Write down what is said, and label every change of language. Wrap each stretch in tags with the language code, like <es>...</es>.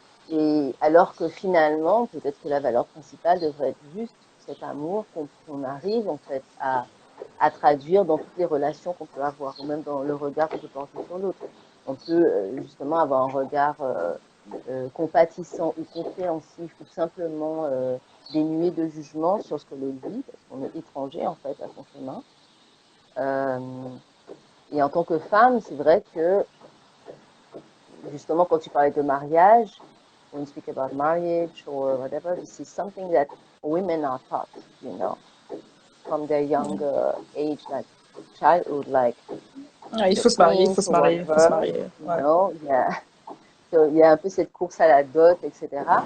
<fr>Et alors que finalement, peut-être que la valeur principale devrait être juste cet amour qu'on arrive en fait à traduire dans toutes les relations qu'on peut avoir, ou même dans le regard qu'on peut porter sur l'autre. On peut justement avoir un regard compatissant ou compréhensif ou simplement dénué de jugement sur ce que l'autre vit, parce qu'on est étranger en fait à son chemin. Et en tant que femme, c'est vrai que justement quand tu parlais de mariage,</fr> <en>when you speak about marriage or whatever, this is something that women are taught, you know, from their young age, like childhood, like</en> <fr>Il faut se marier, il faut se marier, il faut se marier.</fr> <en>You know, yeah.</en> <fr>So, il y a un peu cette course à la dot, etc.</fr>